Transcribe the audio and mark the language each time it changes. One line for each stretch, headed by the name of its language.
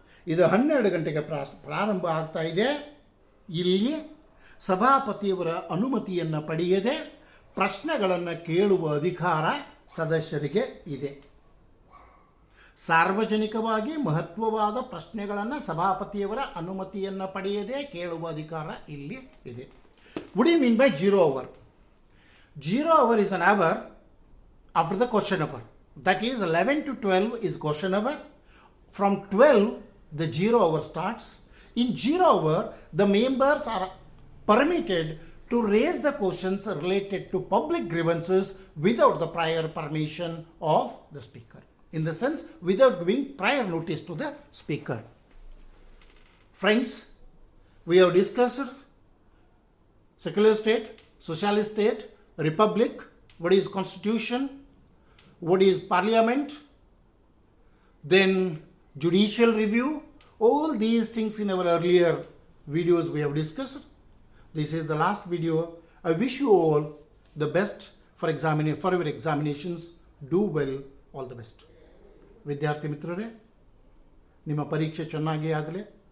Kannada: ಇದು 12 ಗಂಟೆಗೆ ಪ್ರಾರಂಭ ಆಗ್ತಾ ಇದೆ. ಇಲ್ಲಿ ಸಭಾಪತಿಯವರ ಅನುಮತಿಯನ್ನು ಪಡೆಯದೆ ಪ್ರಶ್ನೆಗಳನ್ನು ಕೇಳುವ ಅಧಿಕಾರ ಸದಸ್ಯರಿಗೆ ಇದೆ. ಸಾರ್ವಜನಿಕವಾಗಿ ಮಹತ್ವವಾದ ಪ್ರಶ್ನೆಗಳನ್ನು ಸಭಾಪತಿಯವರ ಅನುಮತಿಯನ್ನು ಪಡೆಯದೆ ಕೇಳುವ ಅಧಿಕಾರ ಇಲ್ಲಿ ಇದೆ.
English: What do you mean by 0 hour? 0 hour is an hour after the question hour. That is 11 to 12 is question hour. From 12, the 0 hour starts. In 0 hour, the members are permitted to raise the questions related to public grievances without the prior permission of the speaker. In the sense, without giving prior notice to the speaker. Friends, we have discussed secular state, socialist state, republic, what is constitution, what is parliament, then judicial review. All these things in our earlier videos we have discussed. This is the last video. I wish you all the best for your examinations. Do well. All the best.
Kannada: ವಿದ್ಯಾರ್ಥಿ ಮಿತ್ರರೇ, ನಿಮ್ಮ ಪರೀಕ್ಷೆ ಚೆನ್ನಾಗಿ ಆಗಲಿ.